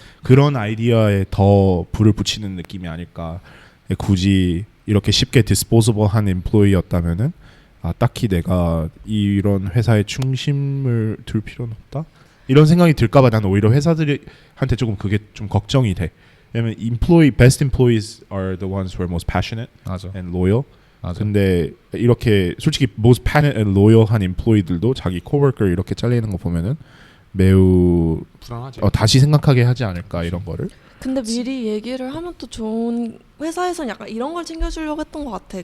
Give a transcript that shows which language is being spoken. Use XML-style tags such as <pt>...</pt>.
<ko>그런 아이디어에 더 불을 붙이는 느낌이 아닐까. 굳이 이렇게 쉽게 디스포저블한 엠플로이였다면은 딱히 내가 이런 회사에 충심을 둘 필요는 없다. 이런 생각이 들까봐 난 오히려 회사들한테 조금 그게 좀 걱정이 돼.</ko> <en>왜냐면 best employees are the ones who are most passionate</en> <ko>맞아.</ko> <en>and loyal.</en> <ko>맞아. 근데 이렇게 솔직히</ko> <en>most passionate and loyal</en> <ko>한 employee들도 자기 coworker 이렇게 잘리는 거 보면은 매우 불안하지. 다시 생각하게 하지 않을까 이런 거를. 근데 미리 얘기를 하면 또 좋은 회사에서는 약간 이런 걸 챙겨주려고 했던 것 같아.</ko>